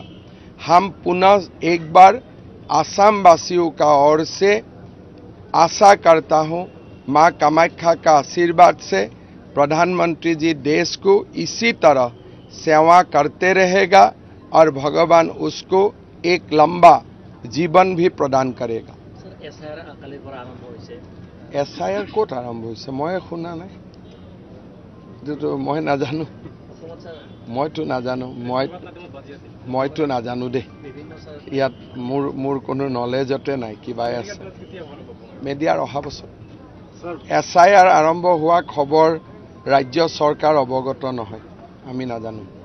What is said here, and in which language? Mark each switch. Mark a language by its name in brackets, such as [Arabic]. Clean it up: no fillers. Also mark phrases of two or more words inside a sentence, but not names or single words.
[Hindi] हम पुनः एक बार असम वासियों का ओर से आशा करता हूं माँ कामाख्या का आशीर्वाद से प्रधानमंत्री जी देश को इसी तरह सेवा करते रहेगा और भगवान उसको एक लंबा जीवन भी प्रदान करेगा। [Assamese] এছআইআৰ কত আৰম্ভ হৈছে মই শুনা নাই যেটো মই নাজানো মইতো নাজানো মইতো নাজানো দে ইয়াত মোৰ কোনো নলেজতে নাই কিবা আছে মিডিয়াৰ অহা বছৰ এসআইআর আৰম্ভ হোৱা খবৰ ৰাজ্য চৰকাৰ অৱগত নহয় আমি নাজানো।